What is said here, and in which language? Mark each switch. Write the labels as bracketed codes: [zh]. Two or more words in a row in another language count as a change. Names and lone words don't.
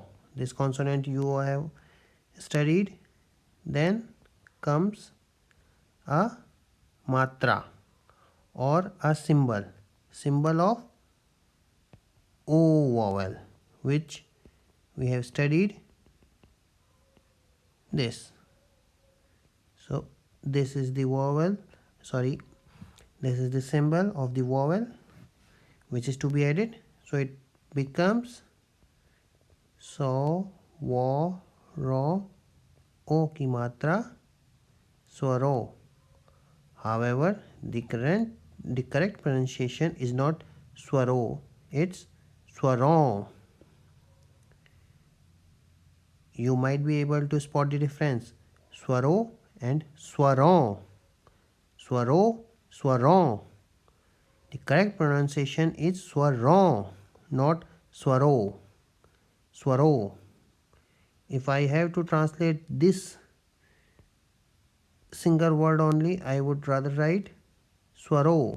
[en] This consonant you have studied. Then comes a matra or a symbol of O vowel, which we have studied this. So this is the vowel, this is the symbol of the vowel which is to be added. So it becomes so, wa, ro, [hi] o ki matra swaro. [en] However, the correct pronunciation is not swaro, it's swaron. You might be able to spot the difference. Swaro and swaron. Swaro, swaron. The correct pronunciation is swaron, not swaro. Swaro. If I have to translate this single word only, I would rather write swaro.